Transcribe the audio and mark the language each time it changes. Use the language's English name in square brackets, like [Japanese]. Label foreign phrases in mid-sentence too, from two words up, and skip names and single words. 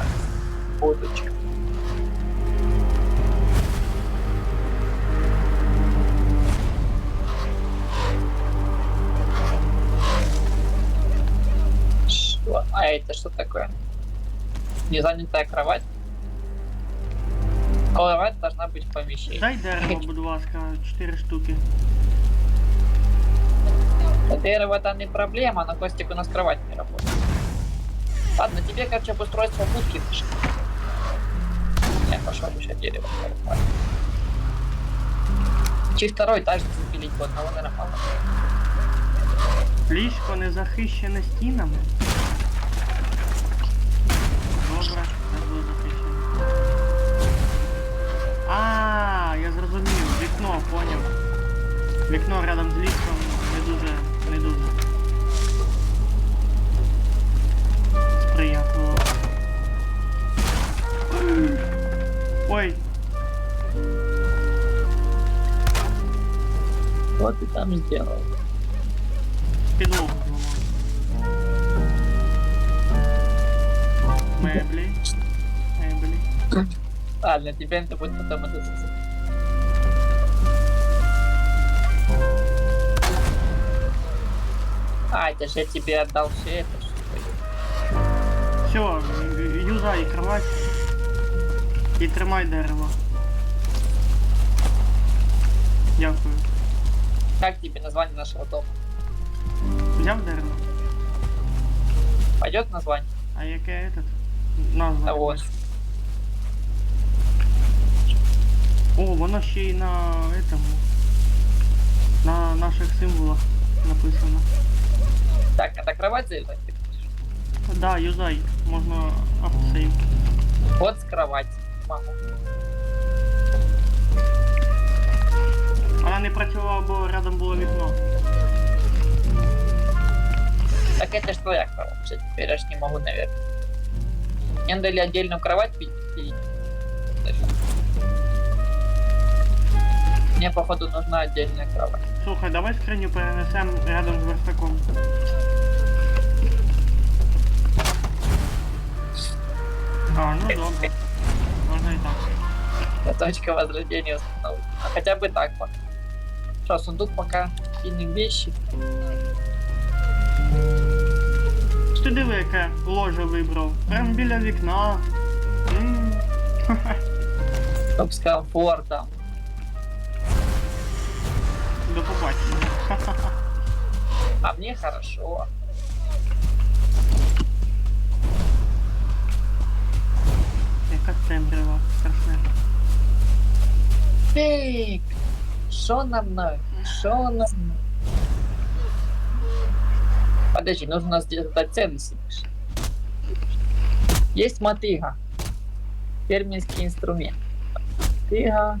[Russian] Будочка. Что? А это что такое? Незанятая кровать? Кровать должна быть в помещении. Дай дерево, [Ukrainian] будь ласка, 4 штуки. [Russian] Дерево это не проблема, но Костик у нас кровать не работает. Ладно, тебе, короче, обустройство будки пиши. Я пошел еще дерево. Чи второй этаж запилить, вот одного, наверное, мало. [Ukrainian] Ліжко не захищене стінами. Добре, не було захищено. А, я зрозумів, вікно, поняв. Вікно рядом з ліжком не дуже сприятливо. Ой, [Russian] Вот ты там сделал. [Ukrainian] підлогу зламав. Меблі. [Russian] Ладно, тебе это будет потом это засыпать. А, это же я тебе отдал все это. Все, юзай кровать [Ukrainian] і тримай дерево. Дякую. [Russian] Как тебе название нашего дома? [Ukrainian] Взяв дерево? [Russian] Пойдет название? [Ukrainian] А яке этот? Назва. [Russian] Да вот. О, [Ukrainian] воно ще й на этому. [Russian] На наших символах написано. Так, это кровать заезжать? [Ukrainian] Да, юзай, можна автосейв. [Russian] Вот с кровати. Мама. [Ukrainian] Вона не працювала, бо рядом було вікно. [Russian] Так это ж твоя кровать. Все, теперь я ж не могу, наверное. Мне надо ли отдельную кровать пить? Мне, походу, нужна отдельная кровать. [Ukrainian] Слухай, давай скриню перенесемо рядом з верстаком. А, ну добре. Можна і так. [Russian] Это точка возрождения установлена. А хотя бы так пока. Что, сундук пока кинем вещи. [Ukrainian] Ти диви, яке ложе вибрав. Прям біля вікна. [Russian] Чтоб с комфортом. [Ukrainian] До побачення. [Russian] А мне хорошо. [Ukrainian] Яка темрява страшна. [Russian] Эй, шо нам надо? Шо нам надо? Подожди, нужно сделать целый сидишь. Есть мотыга. Фермерский инструмент. Мотыга.